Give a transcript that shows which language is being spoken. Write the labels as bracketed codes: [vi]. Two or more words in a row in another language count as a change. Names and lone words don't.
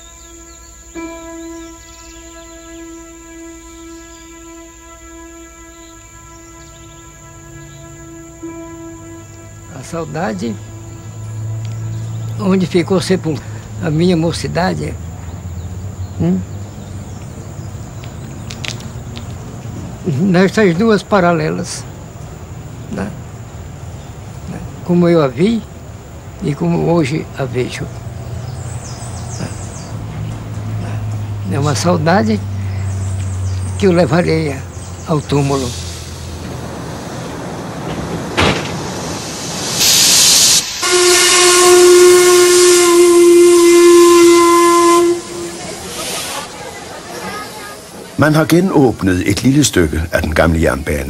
[pt] A saudade, onde ficou sepultada a minha mocidade, nessas duas paralelas, né? Como eu a vi e como hoje a vejo. É uma saudade que eu levarei ao túmulo. [da] Man har genåbnet et lille stykke af den gamle jernbane.